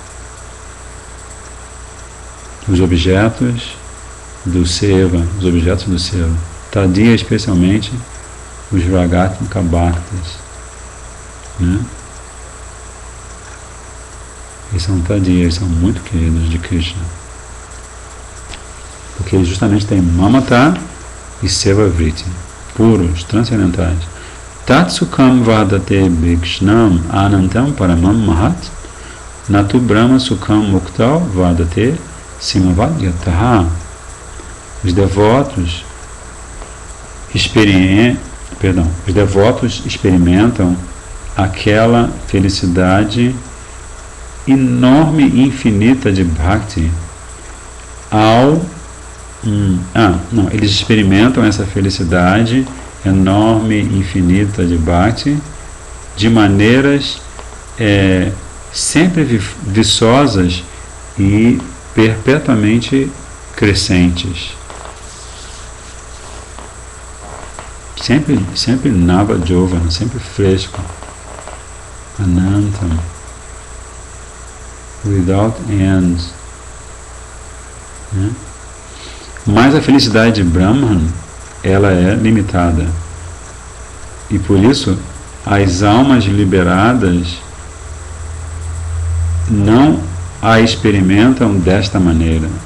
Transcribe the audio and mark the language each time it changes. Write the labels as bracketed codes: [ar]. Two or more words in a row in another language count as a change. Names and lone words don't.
[pt] Os objetos do Seva, Tadia especialmente os [sa] Ragatmika Bhaktas, [pt] né? Eles são Tadia, eles são muito queridos de Krishna, porque eles justamente têm Mamata e [sa] Seva Vritti, [pt] puros, transcendentais. [sa] Tatsukam vadate bhikshnam anantam paramam mahat natu brahma sukam muktal vadate simavadyataha. [pt] Os devotos experimentam aquela felicidade enorme e infinita de Bhakti eles experimentam essa felicidade enorme e infinita de Bhakti de maneiras sempre viçosas e perpetuamente crescentes. Sempre [sa] Nava Jovana, [pt] sempre fresco. Anantam, [en] without end, [pt] né? Mas a felicidade de Brahman, ela é limitada, e por isso as almas liberadas não a experimentam desta maneira.